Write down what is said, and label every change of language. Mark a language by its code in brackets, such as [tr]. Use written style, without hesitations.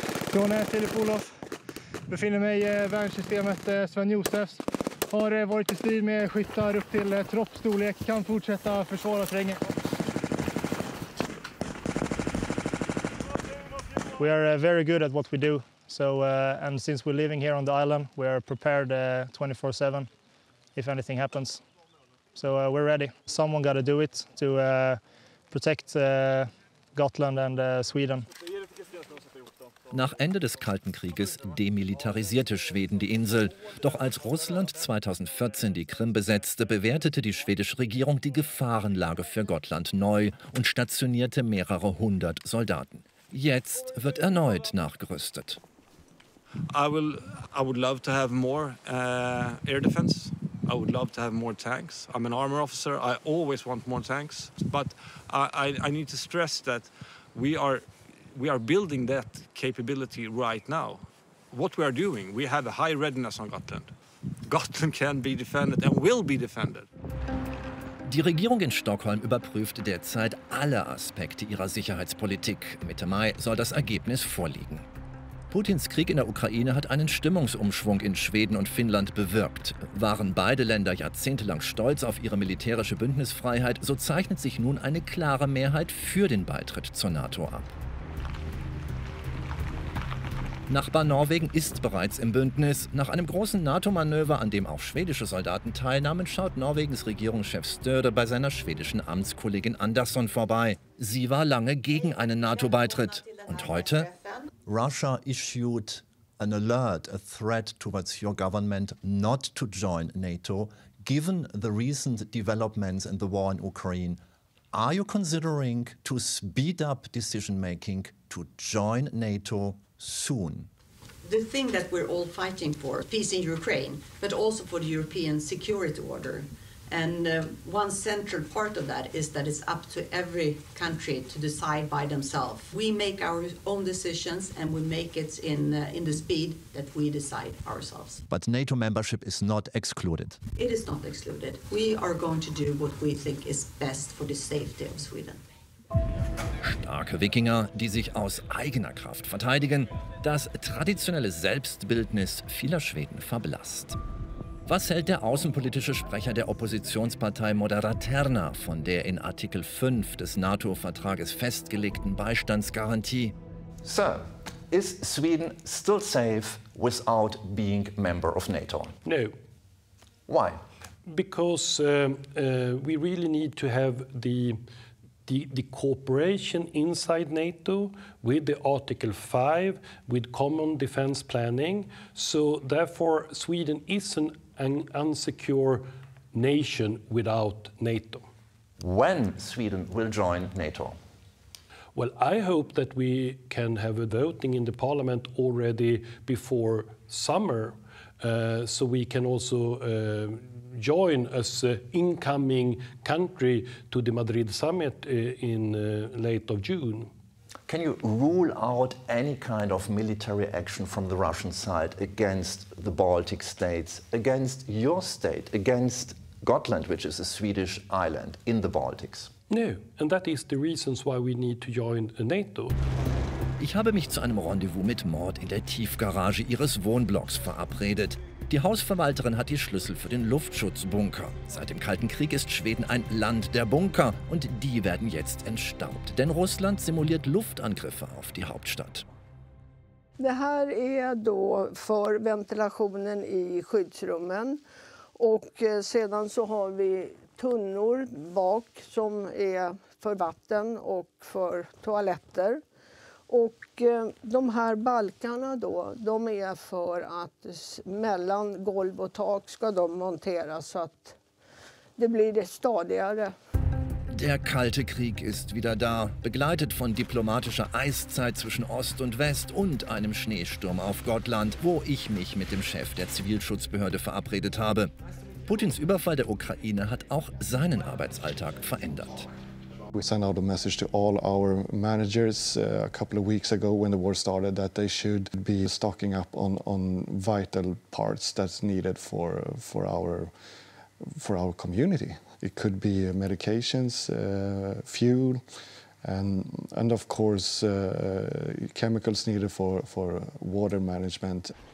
[sv] Från Filip Olof. Befinner mig i värnsystemet Sven Josefs. Har varit i strid med skyttar upp till troppstorlek. Kan fortsätta försvara terrängen. [en] We are very good at what we do. So, and since we're living here on the island, we are prepared 24/7 if anything happens. So we're ready. Someone got to do it to protect Gotland and Sweden. [de] Nach Ende des Kalten Krieges demilitarisierte Schweden die Insel. Doch als Russland 2014 die Krim besetzte, bewertete die schwedische Regierung die Gefahrenlage für Gotland neu und stationierte mehrere 100 Soldaten. Jetzt wird erneut nachgerüstet. [en] I would love to have more air defense. I would love to have more tanks. I'm an armor officer. I always want more tanks. But I need to stress that we are building that capability right now. What we are doing, we have a high readiness on Gotland. Gotland can be defended and will be defended. [de] Die Regierung in Stockholm überprüft derzeit alle Aspekte ihrer Sicherheitspolitik. Mitte Mai soll das Ergebnis vorliegen. Putins Krieg in der Ukraine hat einen Stimmungsumschwung in Schweden und Finnland bewirkt. Waren beide Länder jahrzehntelang stolz auf ihre militärische Bündnisfreiheit, so zeichnet sich nun eine klare Mehrheit für den Beitritt zur NATO ab. Nachbar Norwegen ist bereits im Bündnis. Nach einem großen NATO-Manöver, an dem auch schwedische Soldaten teilnahmen, schaut Norwegens Regierungschef Støre bei seiner schwedischen Amtskollegin Andersson vorbei. Sie war lange gegen einen NATO-Beitritt. Und heute? [en] Russia issued an alert, a threat towards your government not to join NATO, Given the recent developments in the war in Ukraine, are you considering to speed up decision-making to join NATO soon? The thing that we're all fighting for, peace in Ukraine, but also for the European security order. And one central part of that is that it's up to every country to decide by themselves. We make our own decisions and we make it in the speed that we decide ourselves. But NATO membership is not excluded. It is not excluded. We are going to do what we think is best for the safety of Sweden. [de] Starke Wikinger, die sich aus eigener Kraft verteidigen, das traditionelle Selbstbildnis vieler Schweden verblasst. Was hält der außenpolitische Sprecher der Oppositionspartei Moderaterna von der in Artikel 5 des NATO-Vertrages festgelegten Beistandsgarantie? [en] Sir, is Sweden still safe without being member of NATO? No. Why? Because we really need to have the cooperation inside NATO with the Article 5, with common defense planning. So therefore, Sweden is an unsecure nation without NATO. When Sweden will join NATO? Well, I hope that we can have a voting in the parliament already before summer, so we can also join as an incoming country to the Madrid summit in late of June. Can you rule out any kind of military action from the Russian side against the Baltic states, against your state, against Gotland, which is a Swedish island in the Baltics? No, and that is the reasons why we need to join NATO. [de] Ich habe mich zu einem Rendezvous mit Mord in der Tiefgarage ihres Wohnblocks verabredet. Die Hausverwalterin hat die Schlüssel für den Luftschutzbunker. Seit dem Kalten Krieg ist Schweden ein Land der Bunker und die werden jetzt entstaubt. Denn Russland simuliert Luftangriffe auf die Hauptstadt. [sv] Det här är då för ventilationen i skyddsrummen och sedan så har vi tunnor bak som är för vatten och för toaletter. Och de här balkarna då, de är för att mellan golv och tak ska de monteras så att det blir det stadigare. [de] Der Kalte Krieg ist wieder da, begleitet von diplomatischer Eiszeit zwischen Ost und West und einem Schneesturm auf Gotland, wo ich mich mit dem Chef der Zivilschutzbehörde verabredet habe. Putins Überfall der Ukraine hat auch seinen Arbeitsalltag verändert. [en] We sent out a message to all our managers a couple of weeks ago when the war started that they should be stocking up on vital parts that's needed for our community. It could be medications, fuel, and of course chemicals needed for water management.